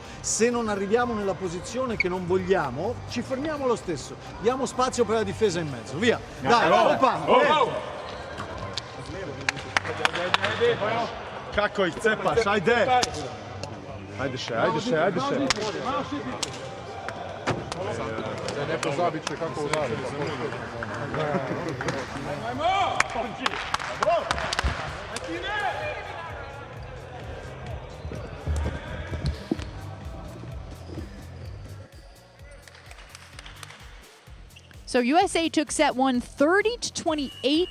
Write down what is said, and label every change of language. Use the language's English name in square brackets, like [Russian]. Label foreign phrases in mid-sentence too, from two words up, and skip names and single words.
[Italian] Se non arriviamo nella posizione che non vogliamo, ci fermiamo lo stesso. Diamo spazio per la difesa in mezzo. Via. Dai, opa. [Croatian] Kako ih cepaš, ajde! [Slovenian] Ajde še, ajde še, ajde še. Ne pozabi če kako udari. [English] So USA took set 1 30-28.